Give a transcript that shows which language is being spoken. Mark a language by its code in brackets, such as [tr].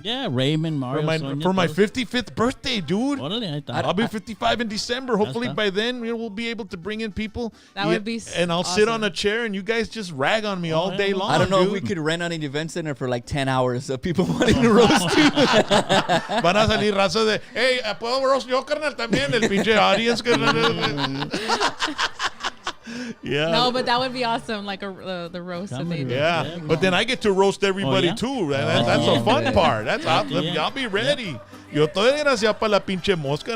[en] Yeah, Raymond, Mario. For my 55th birthday, dude. I'll be 55 in December. Hopefully by then we'll be able to bring in people. That would be And I'll sit on a chair and you guys just rag on me all day long. I don't know if we could rent out an event center for like 10 hours of people wanting to roast you. [es] Van a salir raza de, hey, ¿puedo roast yo, carnal? También el pinche audience, carnal. [en] Yeah. No, but that would be awesome, like the roast that they do. Yeah, but then I get to roast everybody too. That's the fun part. I'll be ready. [es] Yo estoy desgraciado para la pinche mosca.